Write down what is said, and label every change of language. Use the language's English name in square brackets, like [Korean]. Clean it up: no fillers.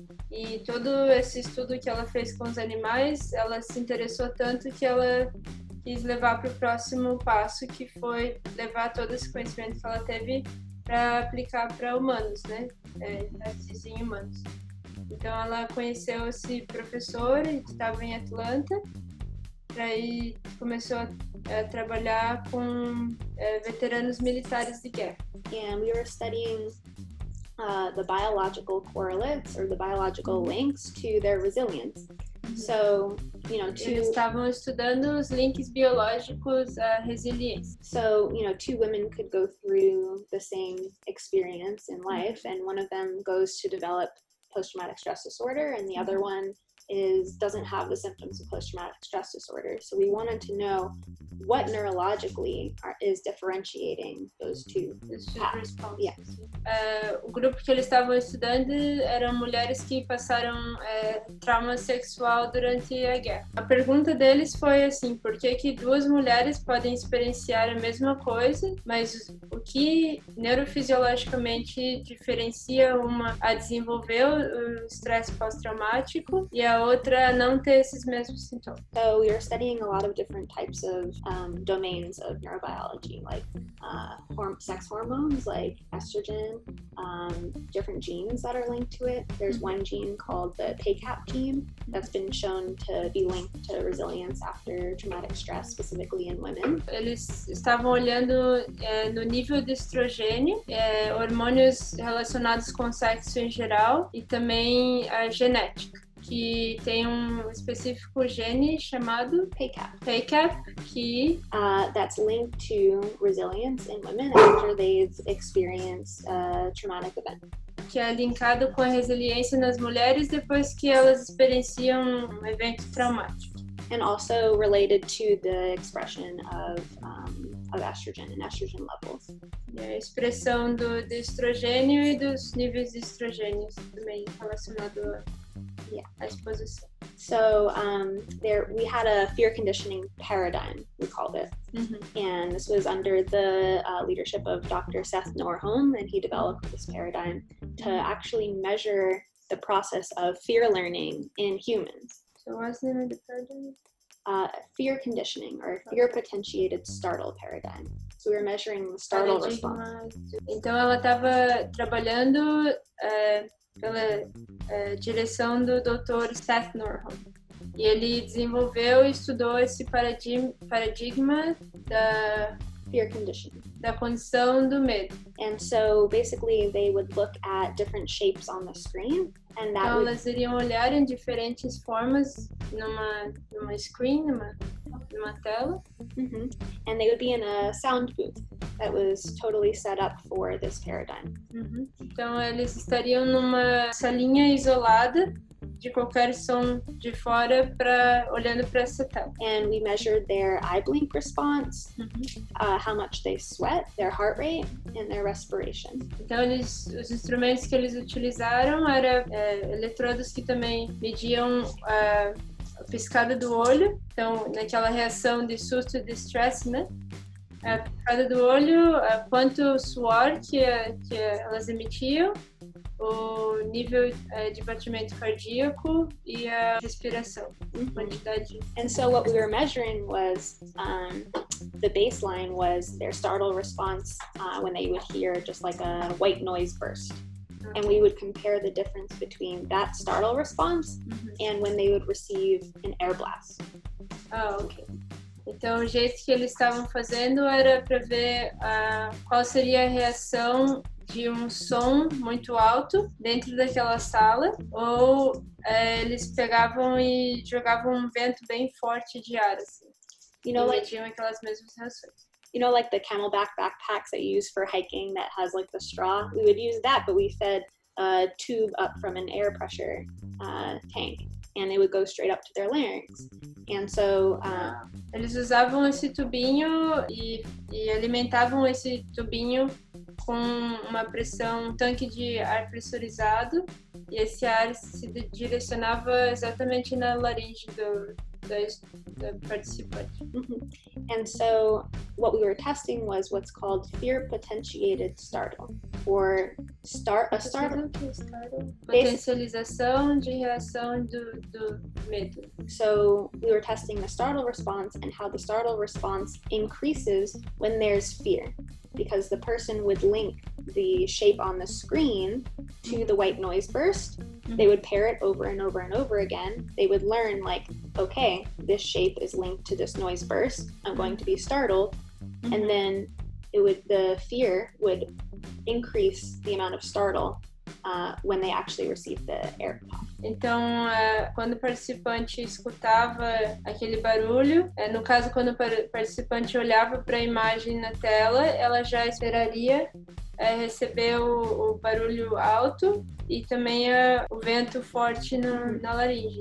[Portuguese] E todo esse estudo que ela fez com os animais, ela se interessou tanto que ela quis levar para o próximo passo, que foi levar todo esse conhecimento que ela teve para aplicar para humanos, né? Testes em humanos. Então ela conheceu esse professor, ele estava em Atlanta, Aí começou a trabalhar com veteranos militares de guerra. [English] And we were studying the biological correlates or the biological links to their resilience. So, [Portuguese] Eles estavam estudando os links biológicos à resiliência. [English] So, two women could go through the same experience in life, and one of them goes to develop post-traumatic stress disorder, and the other one doesn't have the symptoms of post-traumatic stress disorder. So we wanted to know what neurologically is differentiating those two paths. Yeah. [Portuguese] O grupo que eles estavam estudando eram mulheres que passaram trauma sexual durante a guerra. A pergunta deles foi assim, por que duas mulheres podem experienciar a mesma coisa, mas o que neurofisiologicamente diferencia uma a desenvolver o estresse pós-traumático e a outra a não ter esses mesmos sintomas? [English] So we were studying a lot of different types of domains of neurobiology, like sex hormones, like estrogen, different genes that are linked to it. There's one gene called the PACAP gene that's been shown to be linked to resilience after traumatic stress, specifically in women. [Portuguese] Eles estavam olhando no nível de estrogênio, hormônios relacionados com o sexo em geral e também a genética, que tem um específico gene chamado PACAP, que [English] that's linked to resilience in women after they've experienced a traumatic event. [Portuguese] Que é linkado com a resiliência nas mulheres depois que elas experienciam um evento traumático. [English] And also related to the expression of estrogen and estrogen levels. [Portuguese] E a expressão do estrogênio e dos níveis de estrogênios também relacionado à exposição. [English] So we had a fear conditioning paradigm, we called it. And this was under the leadership of Dr. Seth Norholm, and he developed this paradigm to actually measure the process of fear learning in humans. So what's the name of the paradigm? Fear conditioning, or fear potentiated startle paradigm. So we were measuring the startle response. [Portuguese] Então ela estava trabalhando pela direção do Dr. Seth Norholm. E ele desenvolveu e estudou esse paradigma da [English] fear conditioning, [Portuguese] da condição do medo. [English] And so basically they would look at different shapes on the screen, and that [Portuguese] então elas iriam olhar em diferentes formas numa screen, numa tela. [English] And they would be in a sound booth that was totally set up for this paradigm. [Portuguese] Então eles estariam numa salinha isolada de qualquer som de fora olhando para essa tela. [English] And we measured their eye blink response, how much they sweat, their heart rate, and their respiration. [Portuguese] Então os instrumentos que eles utilizaram eram eletrodos que também mediam a piscada do olho. Então naquela reação de susto e de stress, né? A piscada do olho, quanto suor que elas emitiam, o nível de batimento cardíaco e a respiração, quantidade. [English] And so what we were measuring was the baseline was their startle response when they would hear just like a white noise burst. And we would compare the difference between that startle response and when they would receive an air blast. Ok. [Portuguese] Então, o jeito que eles estavam fazendo era para ver qual seria a reação de um som muito alto dentro daquela sala, ou eles pegavam e jogavam um vento bem forte de ar, assim. Mediam aquelas mesmas reações. [English] Like the Camelback backpacks that you use for hiking that has like the straw? We would use that, but we fed a tube up from an air pressure tank, and they would go straight up to their larynx. And so [Portuguese] eles usavam esse tubinho e alimentavam esse tubinho com uma pressão, um tanque de ar pressurizado, e esse ar se direcionava exatamente na laringe do participante. [English] And so what we were testing was what's called fear potentiated startle, or startle. [Portuguese] Potencialização de reação do medo. [English] So we were testing the startle response and how the startle response increases when there's fear. because the person would link the shape on the screen to the white noise burst. They would pair it over and over and over again. They would learn like, okay, this shape is linked to this noise burst. I'm going to be startled. And then the fear would increase the amount of startle when they actually received the AirPod. [Portuguese] Então, quando o participante escutava aquele barulho, no caso, quando o participante olhava para a imagem na tela, ela já esperaria receber o barulho alto e também o vento forte na laringe.